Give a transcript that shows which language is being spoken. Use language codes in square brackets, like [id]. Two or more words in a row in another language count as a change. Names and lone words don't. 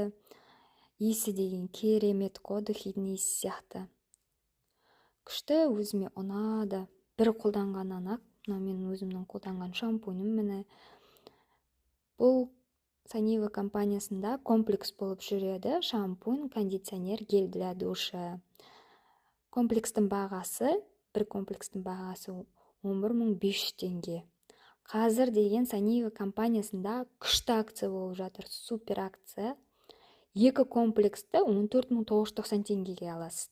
[kk] Иісі деген керемет қой, духидің иісі сияқты. Күшті, өзіме ұнады. Бір қолданғаннан ақ, мына менің өзімнің қолданған шампуньім міне. Бұл Санива компаниясында комплекс болып жүреді. Шампунь, [ru] кондиционер, гель для душа. [kk] Комплекстің бағасы, бір комплекстің бағасы 11.500 теңге. Қазір деген Санива компаниясында күшті акция болып жатыр, супер акция. Екі комплексті 14.990 теңгеге аласыз.